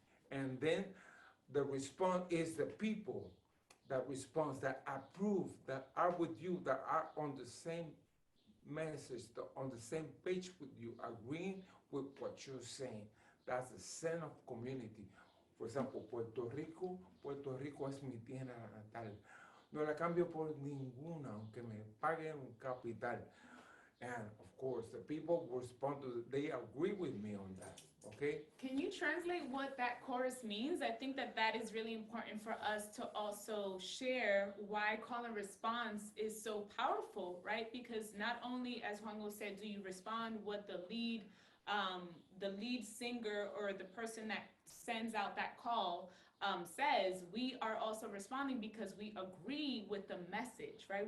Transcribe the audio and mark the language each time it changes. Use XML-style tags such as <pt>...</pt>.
<en>And then the response is the people that responds, that approve, that are with you, that are on the same message, on the same page with you, agreeing with what you're saying. That's the sense of community. For example,</en> <es>Puerto Rico es mi tierra natal. No la cambio por ninguna, aunque me paguen un capital.</es> <en>And of course, the people respond to, they agree with me on that, okay? Can you translate what that chorus means? I think that that is really important for us to also share why call and response is so powerful, right? Because not only, as Juanjo said, do you respond what the lead singer or the person that sends out that call says, we are also responding because we agree with the message, right?</en>